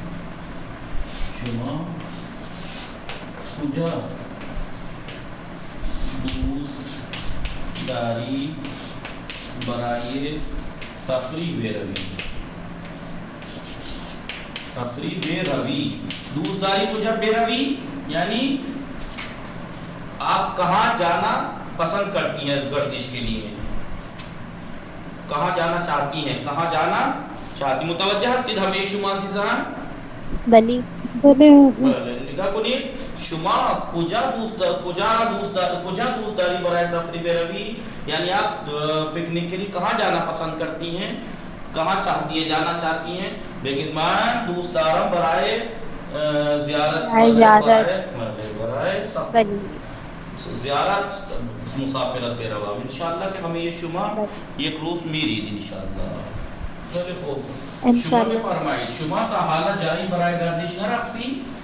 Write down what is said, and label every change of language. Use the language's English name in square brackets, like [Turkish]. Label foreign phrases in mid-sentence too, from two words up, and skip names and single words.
[Persian] شما کجا دوست داری برای تفریح بروی؟ دوست داری کجا بروی [Urdu] یعنی آپ کہاں جانا پسند کرتی ہیں گردش کے لیے؟ کہاں جانا چاہتی ہیں؟ [Persian] متوجہ هستید همه شما عزیزان؟ بلی نگاه کنید شما کجا دوست داری برای تفریح بروی [Urdu] یعنی آپ پکنک کے لیے کہاں جانا پسند کرتی ہیں؟ کہاں جانا چاہتی ہیں؟ [Persian] لیکن من دوست دارم برای زیارت مسافرت بروم. انشاءالله که همه شما یک روز میرید انشاءالله. خیلی خوب. شما بفرمایید شما تا حالا جایی برای گردش نرفتی؟